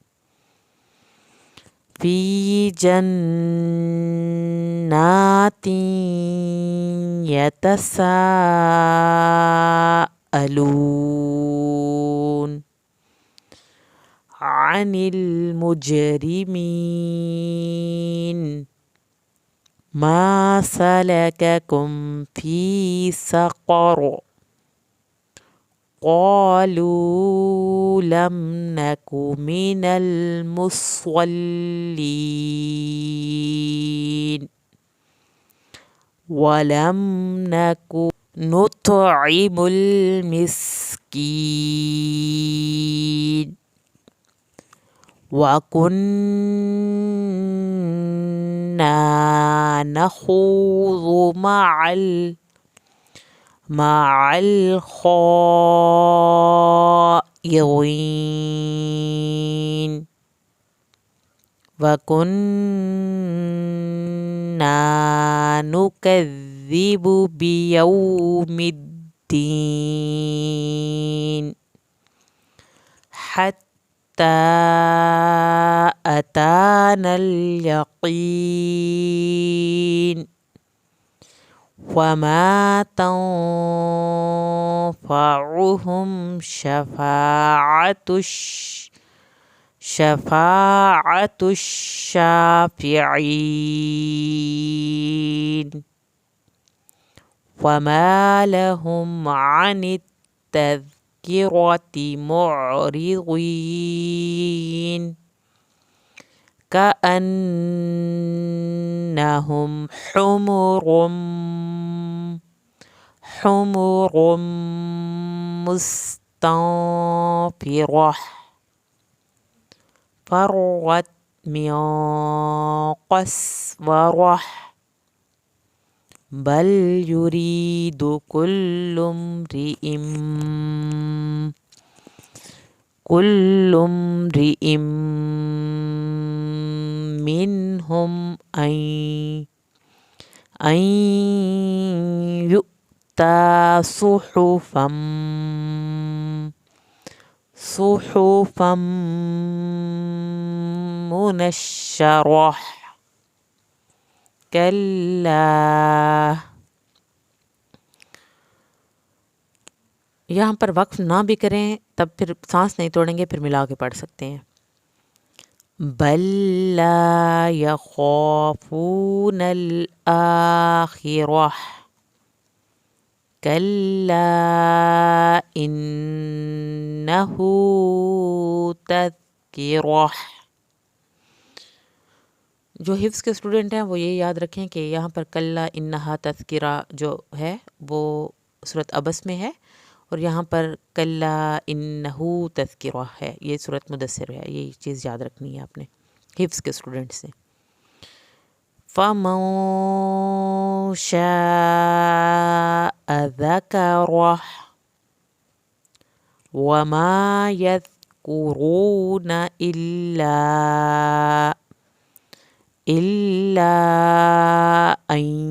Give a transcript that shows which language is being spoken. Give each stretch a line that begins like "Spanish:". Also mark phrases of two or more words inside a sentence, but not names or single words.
Arabic: في جنات يتساءلون عن المجرمين ما سلككم في سقر قالوا لم نك من المصلين ولم نك نطعم المسكين وكنا نخوض مع الخائضين وكنا نكذب بيوم الدين حتى أتانا اليقين وما تنفعهم شفاعة الشافعين وما لهم عن التذكرة معرضين كأنهم حمر مستنفرة فرت من قسورة بل يريد كل امرئ منهم أن يؤتى صحفا منشرة كلا.
Hindi: यहाँ पर वक्फ ना भी करें तब फिर सांस नहीं तोड़ेंगे, फिर मिला के पढ़ सकते हैं।
Arabic: بل لا يخافون الآخرة كلا إنه تذكرة.
Hindi: जो हिफ्ज़ के स्टूडेंट हैं वो ये याद रखें कि यहाँ पर
Arabic: كلا إنها تذكرة
Hindi: जो है वो सूरत अबस में है और यहाँ पर
Arabic: كلا إنه تذكرة
Hindi: है, ये सूरत मुदस्सिर है। ये चीज़ याद रखनी है आपने हिफ्ज़ के स्टूडेंट से।
Arabic: فمن شاء ذكره وما يذكرون إلا أن